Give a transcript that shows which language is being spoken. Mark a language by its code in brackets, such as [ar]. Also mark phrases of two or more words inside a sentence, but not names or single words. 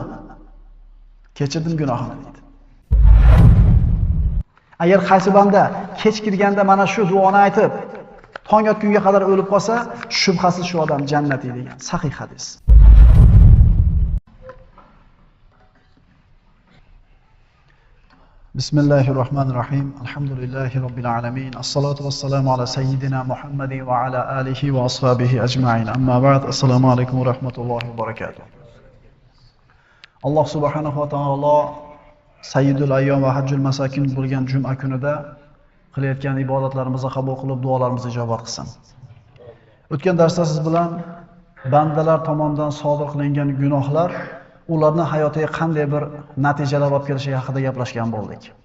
[uz] Kechirdim gunohini deydi. Agar qaysi banda kech kirganda mana shu duoni aytib, tong otgunga qadar o'lib qolsa, shubhasiz shu odam jannatiy degan sahih hadis. [ar] Bismillahirrohmanirrohim. الحمد لله رب العالمين والصلاة والسلام على سيدنا محمد وعلى آله وأصحابه أجمعين. أما بعد. السلام عليكم ورحمة الله وبركاته. [uz] Alloh [ar] سبحانه وتعالى سيد الأيام وحج المساكين [uz] bo'lgan juma kunida qilayotgan ibodatlarimizni qabul qilib, duolarimizni ijobat qilsin. O'tgan darsda siz bilan bandalar tomonidan sodir qilingan gunohlar ularning hayotiga qanday bir natijalar olib kelishi haqida gaplashgan bo'ldik.